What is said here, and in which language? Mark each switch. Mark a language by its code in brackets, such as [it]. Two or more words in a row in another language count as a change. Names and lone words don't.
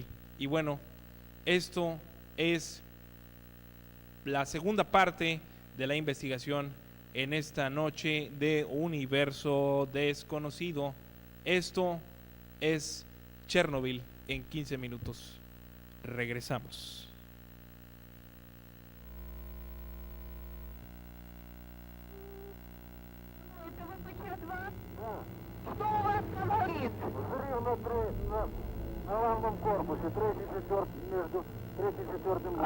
[es] Y bueno, esto es la segunda parte de la investigación en esta noche de Universo Desconocido. Esto es Chernobyl en 15 minutos. Regresamos. [ru] Что у вас там горит? Взрыв на главном корпусе, между третьим и четвертым.